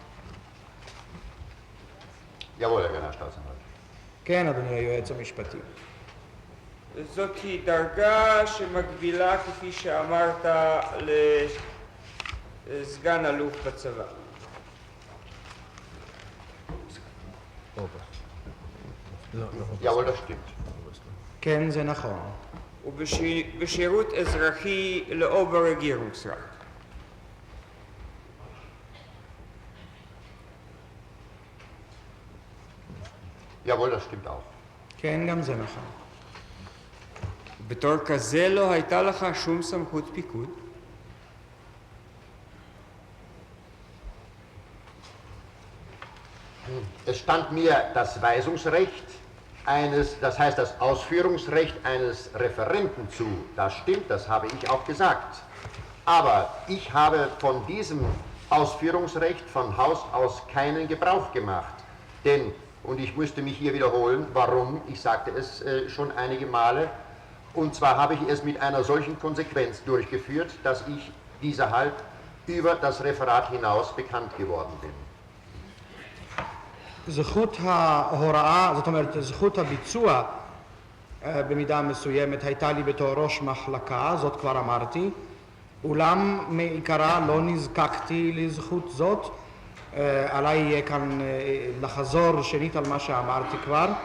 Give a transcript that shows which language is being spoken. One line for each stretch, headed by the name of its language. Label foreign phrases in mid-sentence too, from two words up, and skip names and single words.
German: Jawohl, Herr Generalstaatsanwalt.
Hebrew: כן, אדוני היועץ המשפטי. זאת היא דרגה שמקבילה, כפי שאמרת, לסגן אלוף בצבא.
German: Jawohl, das stimmt.
Hebrew: כן, זה נכון. ובשירות אזרחי לאוברגירungsrat.
German: Jawohl, das stimmt auch.
Hebrew: כן, גם זה נכון. בתור כזה לא הייתה לך שום סמכות פיקוד?
German: Es stand mir das Weisungsrecht das heißt das Ausführungsrecht eines Referenten zu. Das stimmt, das habe ich auch gesagt. Aber ich habe von diesem Ausführungsrecht von Haus aus keinen Gebrauch gemacht. Denn, und ich musste mich hier wiederholen, warum, ich sagte es schon einige Male, und zwar habe ich es mit einer solchen Konsequenz durchgeführt, dass ich dieserhalb über das Referat hinaus bekannt geworden bin.
Hebrew: זכות ההוראה, זאת אומרת, זכות הביצוע במידה מסוימת הייתה לי בתור ראש מחלקה, זאת כבר אמרתי, אולם מעיקרה לא נזקקתי לזכות זאת. עליי יהיה כאן לחזור שנית על מה שאמרתי כבר.